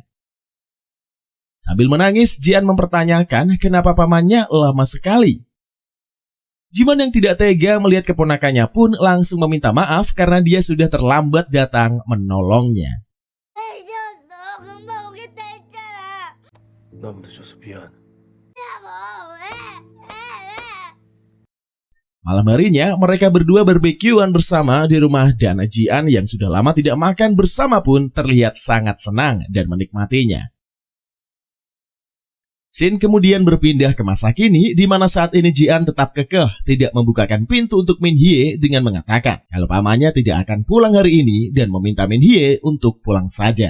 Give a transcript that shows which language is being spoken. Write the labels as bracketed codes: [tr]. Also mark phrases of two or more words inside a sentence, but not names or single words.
[id] Sambil menangis, Jian mempertanyakan kenapa pamannya lama sekali. Jiman yang tidak tega melihat keponakannya pun langsung meminta maaf karena dia sudah terlambat datang menolongnya. [ko] 너무 늦어서 미안. [id] Malam harinya, mereka berdua barbekyuan bersama di rumah dan Jian yang sudah lama tidak makan bersama pun terlihat sangat senang dan menikmatinya. Scene kemudian berpindah ke masa kini di mana saat ini Jian tetap kekeh tidak membukakan pintu untuk Min Hye dengan mengatakan kalau pamannya tidak akan pulang hari ini dan meminta Min Hye untuk pulang saja.